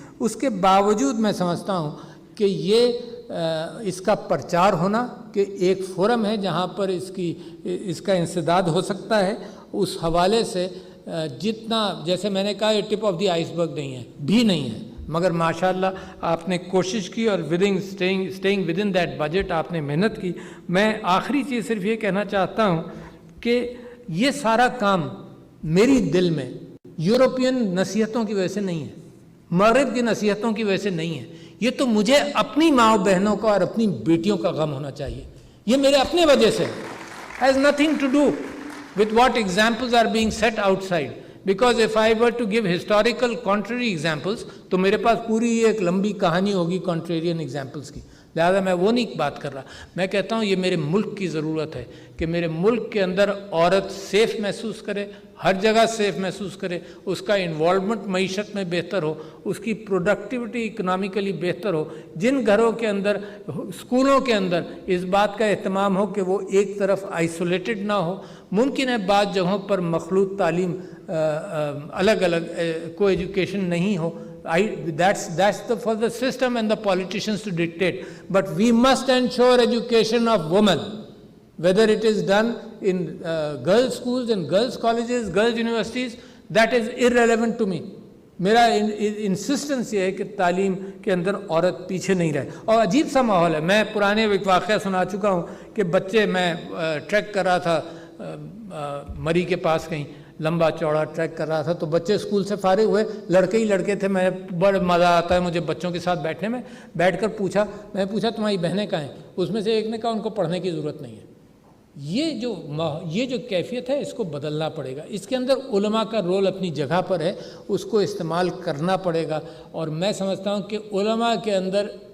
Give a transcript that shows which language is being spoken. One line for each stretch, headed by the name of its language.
Urdu: اس کے باوجود میں سمجھتا ہوں کہ یہ اس کا پرچار ہونا کہ ایک فورم ہے جہاں پر اس کا انسداد ہو سکتا ہے, اس حوالے سے جتنا جیسے میں نے کہا یہ
English: tip of the iceberg
Urdu: نہیں ہے مگر ماشاءاللہ آپ نے کوشش کی اور
English: staying within that budget
Urdu: آپ نے محنت کی. میں آخری چیز صرف یہ کہنا چاہتا ہوں کہ یہ سارا کام میری دل میں یورپین نصیحتوں کی وجہ سے نہیں ہے, مغرب کی نصیحتوں کی وجہ سے نہیں ہے. یہ تو مجھے اپنی ماں بہنوں کا اور اپنی بیٹیوں کا غم ہونا چاہیے. یہ میرے اپنے وجہ سے
English: has nothing to do with what examples are being set outside. Because if I were to give historical contrary examples
Urdu: تو میرے پاس پوری ایک لمبی کہانی ہوگی
English: contrarian examples کی.
Urdu: لہذا میں وہ نہیں بات کر رہا. میں کہتا ہوں یہ میرے ملک کی ضرورت ہے کہ میرے ملک کے اندر عورت سیف محسوس کرے, ہر جگہ سیف محسوس کرے, اس کا انوالومنٹ معیشت میں بہتر ہو, اس کی پروڈکٹیوٹی اکنامیکلی بہتر ہو. جن گھروں کے اندر اسکولوں کے اندر اس بات کا اہتمام ہو کہ وہ ایک طرف آئسولیٹڈ نہ ہو. ممکن ہے بعض جگہوں پر مخلوط تعلیم الگ الگ کو ایجوکیشن نہیں ہو.
English: That's for the system and the politicians to dictate. But we must ensure education of women, whether it is done in girls' schools and girls' colleges, girls' universities, that is irrelevant to me.
Urdu: میرا انسسٹنس یہ ہے کہ تعلیم کے اندر عورت پیچھے نہیں رہے. اور عجیب سا ماحول ہے. میں پرانے ایک واقعہ سنا چکا ہوں کہ بچے, میں ٹریک کر رہا تھا مری کے پاس کہیں, لمبا چوڑا ٹریک کر رہا تھا، تو بچے اسکول سے فارغ ہوئے، لڑکے ہی لڑکے تھے، میں بڑا مزہ آتا ہے مجھے بچوں کے ساتھ بیٹھنے میں، بیٹھ کر میں پوچھا تمہاری بہنیں کہاں ہیں؟ اس میں سے ایک نے کہا ان کو پڑھنے کی ضرورت نہیں ہے۔ یہ جو کیفیت ہے اس کو بدلنا پڑے گا، اس کے اندر علماء کا رول اپنی جگہ پر ہے، اس کو استعمال کرنا پڑے گا۔ اور میں سمجھتا ہوں کہ علماء کے اندر